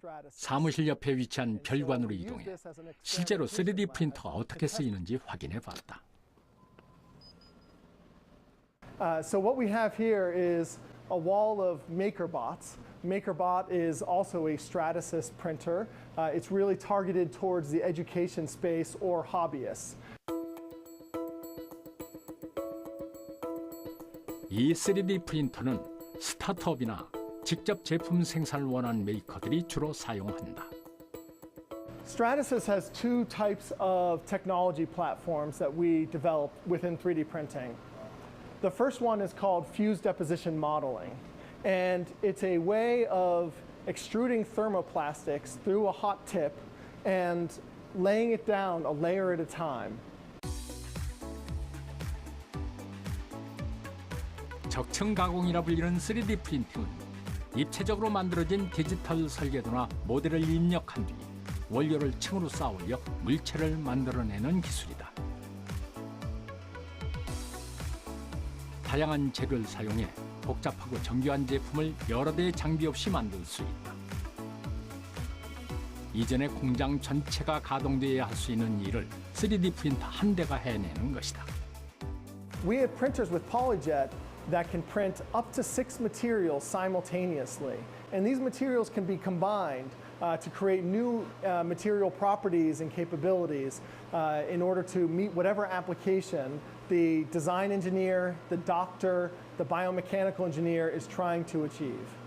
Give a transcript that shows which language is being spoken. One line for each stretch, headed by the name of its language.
Korean: 사무실 옆에 위치한 별관으로 이동해 실제로 3D 프린터가 어떻게 쓰이는지 확인해 봤다.
English: So what we have here is a wall of MakerBots. MakerBot is also a Stratasys printer. It's really targeted towards the education space or hobbyists.
Korean: 이 3D 프린터는 스타트업이나 직접 제품 생산을 원하는 메이커들이 주로 사용한다.
English: Stratasys has two types of technology platforms that we develop within 3D printing. The first one is called fused deposition modeling, and it's a way of extruding thermoplastics through a hot tip and laying it down a layer at a time.
Korean: 적층 가공이라 불리는 3D 프린팅은 입체적으로 만들어진 디지털 설계도나 모델을 입력한 뒤 원료를 층으로 쌓아 올려 물체를 만들어내는 기술이다. 다양한 재료를 사용해 복잡하고 정교한 제품을 여러 대의 장비 없이 만들 수 있다. 이전에 공장 전체가 가동되어야 할 수 있는 일을 3D 프린터 한 대가 해내는 것이다.
English: We have printers with PolyJet that can print up to 6 materials simultaneously. And these materials can be combined to create new material properties and capabilities in order to meet whatever application the design engineer, the doctor, the biomechanical engineer is trying to achieve.